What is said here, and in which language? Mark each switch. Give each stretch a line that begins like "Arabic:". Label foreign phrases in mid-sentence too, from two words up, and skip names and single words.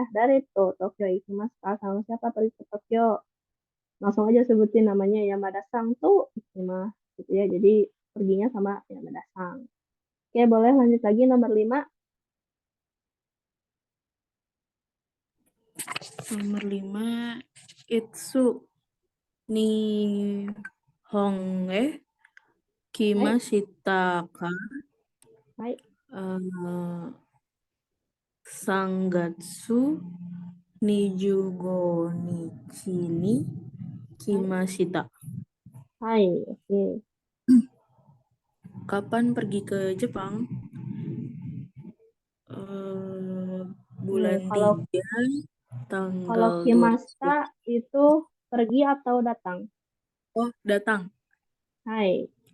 Japanese: 誰と 東京 行きます か?
Indonesian: Sama siapa pergi ke Tokyo? Langsung aja sebutin namanya Yamada-san tuh Ikimasu gitu ya. Jadi perginya sama Yamada-san. Oke, boleh lanjut lagi nomor 5. Nomor 5,
Japanese: いつ に 日本へ Hai, 来ました か? hai, え、三月 25 日 に hai, Kimashita. hai.
Indonesian: Oke. Kapan pergi ke Jepang? Eh, Nih, bulan kalau 3 kalau tanggal 2. Kimasta itu pergi atau datang? Oh, datang.
Japanese: Hai.